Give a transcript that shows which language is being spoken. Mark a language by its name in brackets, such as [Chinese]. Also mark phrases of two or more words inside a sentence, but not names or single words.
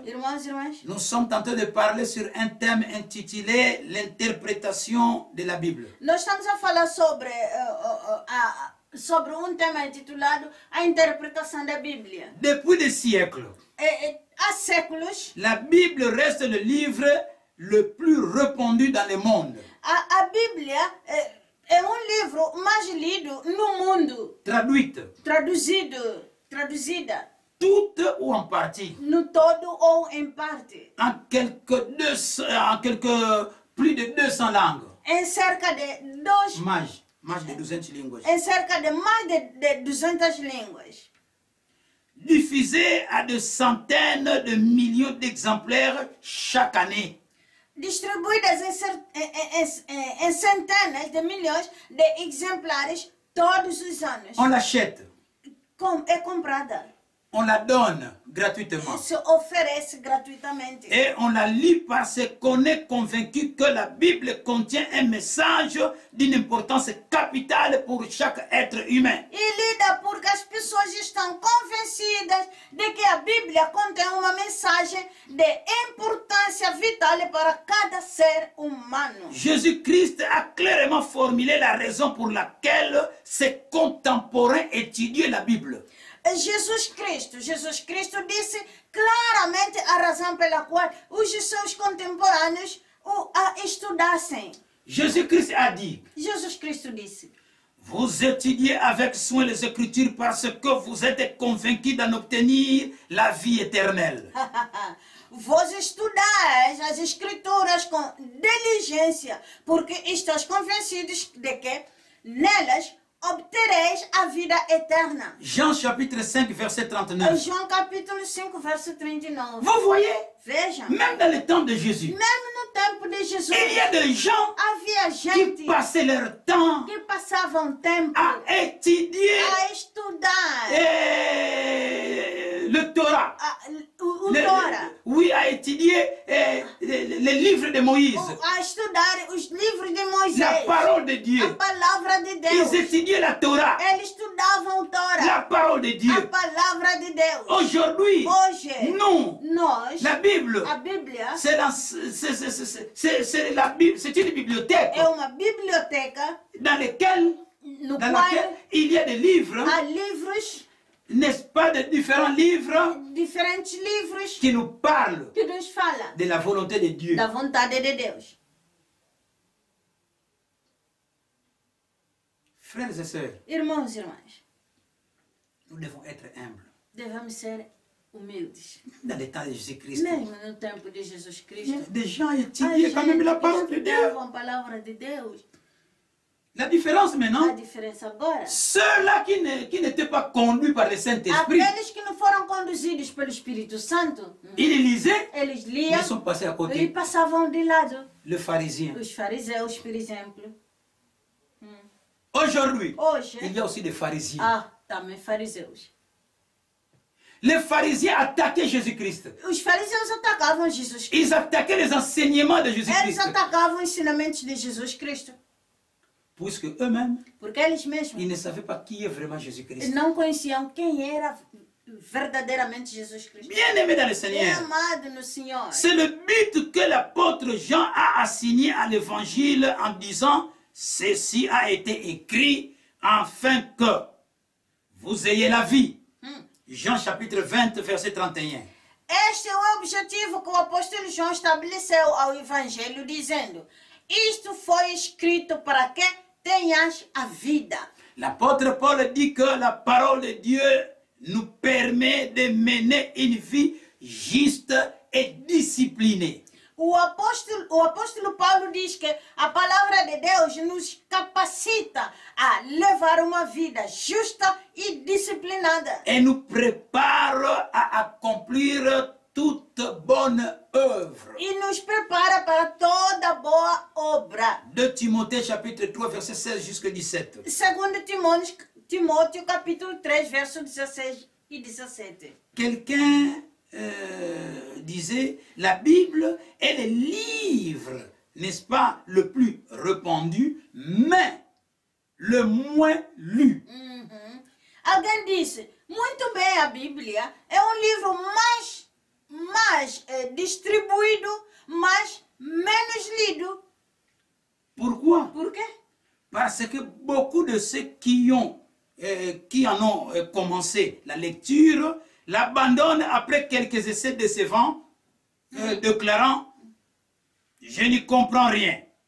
[Portuguese] Irmãos e irmãs, [French] nous sommes en train de parler sur un thème intitulé l'interprétation de la Bible. [Portuguese] nós estamos a falar sobre um tema intitulado A Interpretação da Bíblia. [French] Depuis des siècles, [Portuguese] Há séculos, [French] la Bible reste le livre le plus répandu dans le monde. [Portuguese] a Bíblia é um livro mais lido no mundo, [French] Traduite, [Portuguese] traduzida, [French] toute ou en partie, [Portuguese] no todo ou em parte, [French] en quelques plus de 200 langues. [Portuguese] em cerca de Mais de 200 línguas. em cerca de mais de 200 línguas, [French] Diffusée à de centaines de millions d'exemplaires chaque année. [Portuguese] distribuídas em centenas de milhões de exemplares todos os anos. [French] On l'achète, [Portuguese] É comprada, [French] on la donne gratuitement. [Portuguese] se oferece gratuitamente. [French] Et on la lit parce qu'on est convaincu que la Bible contient un message d'une importance capitale pour chaque être humain. [Portuguese] E lida porque as pessoas estão convencidas de que a Bíblia contém uma mensagem de importância vital para cada ser humano. [French] Jésus-Christ a clairement formulé la raison pour laquelle ses contemporains étudiaient la Bible. [Portuguese] Jesus Cristo disse claramente a razão pela qual os seus contemporâneos a estudassem. [French] Jésus-Christ a dit: [Portuguese] Jesus Cristo disse: [French] vous étudiez avec soin les Écritures parce que vous êtes convaincus d'en obtenir la vie éternelle. [Portuguese] Vós estudais as Escrituras com diligência, porque estáis convencidos de que nelas obtereis a vida eterna. [French] Jean chapitre 5 verset 39. [Portuguese] João capítulo 5, verso 39. [French] Vous voyez, [Portuguese] Veja, [French] même dans le temps de Jésus, [Portuguese] mesmo no tempo de Jesus, [French] il y a des gens [Portuguese] havia [French] qui [Portuguese] gente [French] passaient leur temps [Portuguese] que passavam tempo [French] à étudier [Portuguese] a estudar [French] le Torah. [Portuguese] o Torá, [French] Oui, à étudier les livres de Moïse, [Portuguese] a estudar os livros de [French] la [Portuguese] Moisés, [French] parole de [Portuguese] a [French] Dieu. [Portuguese] palavra de [French] Ils [Portuguese] Deus. [French] étudiaient la Torah, [Portuguese] Eles estudavam o Torá, [French] la parole de [Portuguese] a Dieu. palavra de Deus. [French] Aujourd'hui, [Portuguese] Hoje, [French] nous, [Portuguese] nós, [French] la Bible, [Portuguese] a Bíblia [French] c'est une bibliothèque [Portuguese] é uma biblioteca [French] dans laquelle [Portuguese] no [French] dans [Portuguese] qual [French] laquelle il y a des livres, [Portuguese] há livros, [French] n'est-ce pas, de différents livres [Portuguese] diferentes livros [French] qui nous parlent [Portuguese] que nos fala [French] de la volonté de Dieu. [Portuguese] da vontade de Deus. [French] Frères et sœurs, [Portuguese] Irmãos e irmãs, [French] nous devons être humbles. [Portuguese] devemos ser humildes. [French] Dans les temps de Jésus-Christ, [Portuguese] Mesmo no tempo de Jesus Cristo, [French] des gens [Portuguese] a [French] étudiaient quand même la parole de Dieu. [Portuguese] estudavam a palavra de Deus. [French] La différence [Portuguese] A [French] maintenant, [Portuguese] diferença agora, [French] ceux-là qui n'étaient pas conduits par le Saint-Esprit, [Portuguese] aqueles que não foram conduzidos pelo Espírito Santo, [French] ils lisaient, [Portuguese] eles [French] mais [Portuguese] liam [French] ils sont passés à [Portuguese] e [French] côté. [Portuguese] passavam de lado. [French] Le pharisien. [Portuguese] Os fariseus, por exemplo. [French] Aujourd'hui, [Portuguese] Hoje, [French] il y a aussi des pharisiens. [Portuguese] há também fariseus. [French] Les pharisiens attaquaient Jésus-Christ. [Portuguese] Os fariseus atacavam Jesus Cristo. [French] Ils attaquaient les enseignements de [Portuguese] Eles [French] Jésus-Christ. [Portuguese] atacavam os ensinamentos de Jesus Cristo. [French] Puisque eux-mêmes, [Portuguese] Porque eles mesmos [French] ils ne savaient pas qui est vraiment Jésus-Christ. [Portuguese] não conheciam quem era verdadeiramente Jesus Cristo. [French] Bien-aimés dans le [Portuguese] É [French] Seigneur, [Portuguese] amado no Senhor. [French] c'est le but que l'apôtre Jean a assigné à l'évangile en disant « Ceci a été écrit afin que vous ayez la vie ». Jean chapitre 20, verset 31. [Portuguese] Este é o objetivo que o apóstolo João estabeleceu ao Evangelho, dizendo: isto foi escrito para que tenhas a vida. [French] L'apôtre Paul dit que la parole de Dieu nous permet de mener une vie juste et disciplinée. [Portuguese] O apóstolo Paulo diz que a palavra de Deus nos capacita a levar uma vida justa e disciplinada. [French] Et nous prépare à accomplir toute bonne œuvre. [Portuguese] E nos prepara para toda boa obra. [French] 2 Timothée chapitre 3 verset 16 jusqu'à 17. [Portuguese] Segundo Timóteo capítulo 3, verso 16 e 17. [French] Quelqu'un disait, la Bible est le livre, n'est-ce pas, le plus répandu, mais le moins lu. [Portuguese] Alguém disse, muito bem, a Bíblia é um livro mais distribuído, mas menos lido. [French] Pourquoi? [Portuguese] Por quê? [French] Parce que beaucoup de ceux qui en ont commencé la lecture l'abandonnent après quelques essais décevants, déclarant « Je n'y comprends rien ».